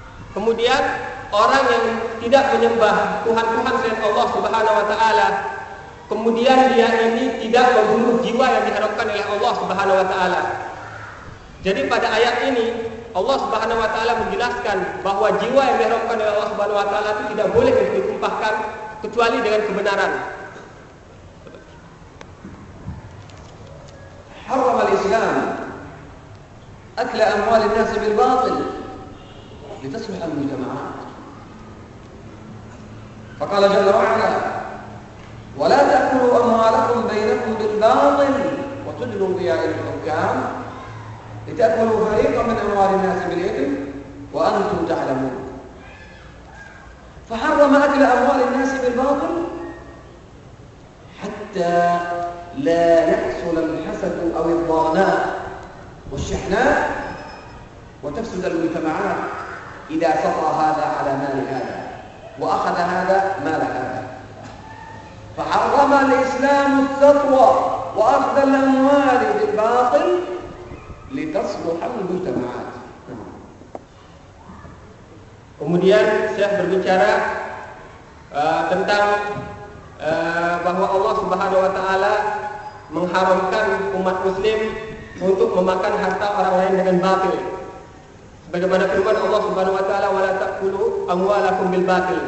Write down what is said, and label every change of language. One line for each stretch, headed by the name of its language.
Indonesian: Kemudian orang yang tidak menyembah tuhan-tuhan selain Allah Subhanahu wa taala, kemudian dia ini tidak membunuh jiwa yang diharamkan oleh Allah Subhanahu wa taala. Jadi pada ayat ini Allah Subhanahu wa taala menjelaskan bahwa jiwa yang diharamkan oleh Allah Subhanahu wa taala itu tidak boleh ditumpahkan kecuali dengan kebenaran.
Arabic: حرم الإسلام أكل أموال الناس بالباطل لتصلح المجتمعات. فقال جل وعلا: ولا تأكلوا أموالكم بينكم بالباطل وتدلوا بها إلى الحكام لتأكلوا فريقا من أموال الناس بالإثم وأنتم تعلمون. فحرم أكل أموال الناس بالباطل حتى لا يحصل الحسد أو الضغناء والشحناء وتفسد المجتمعات إذا سطى هذا على مال هذا وأخذ هذا مال هذا. فحرم الإسلام السطو وأخذ الأموال بالباطل لتصلح المجتمعات.
Indonesian: Kemudian saya berbicara tentang bahwa Allah Subhanahu wa taala mengharamkan umat muslim untuk memakan harta orang lain dengan batil. Bagaimana firman Allah Subhanahu wa taala,
Arabic: wala ta'kulu amwalakum bil batil.